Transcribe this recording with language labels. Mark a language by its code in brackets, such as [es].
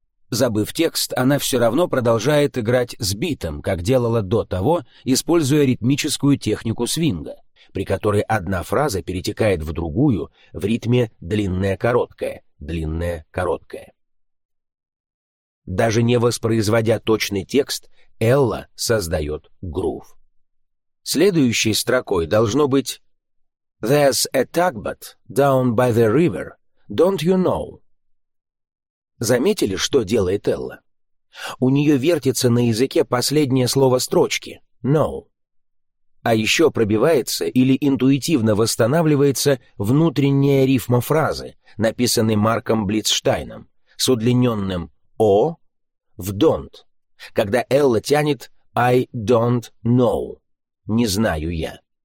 [ru] Забыв текст, она все равно продолжает играть с битом, как делала до того, используя ритмическую технику свинга, при которой одна фраза перетекает в другую в ритме длинное-короткое, длинное-короткое. Даже не воспроизводя точный текст, Элла создает грув. Следующей строкой должно быть [en] «There's a tugboat down by the river, don't you know?» [ru] Заметили, что делает Элла? У нее вертится на языке последнее слово строчки «no». А еще пробивается или интуитивно восстанавливается внутренняя рифма фразы, написанной Марком Блицштайном, с удлиненным «о» в «don't», когда Элла тянет [en] «I don't know». [ru] «Не знаю я».